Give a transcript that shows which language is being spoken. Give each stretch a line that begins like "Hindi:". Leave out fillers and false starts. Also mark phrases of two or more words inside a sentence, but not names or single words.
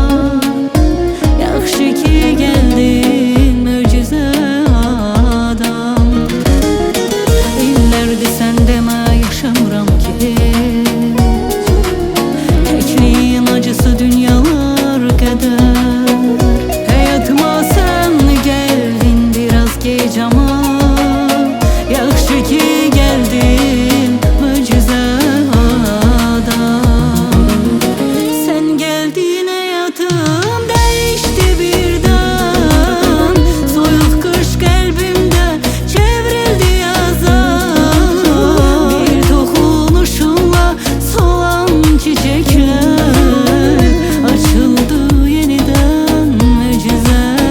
Azerbaijani: Yaxşı ki gəldin möcüzə adam İllərdir sən demə yaşamıram ki Təkliyin acısı dünyalar qədər Gec ama yaxşı ki geldin möcüzə
Turkish: adam Sen geldin hayatım değişti birden
Azerbaijani: Soyuq qış qəlbimdə çevrildi yaza Bir toxunuşunla
Turkish: solan çiçekler Açıldı yeniden möcüzə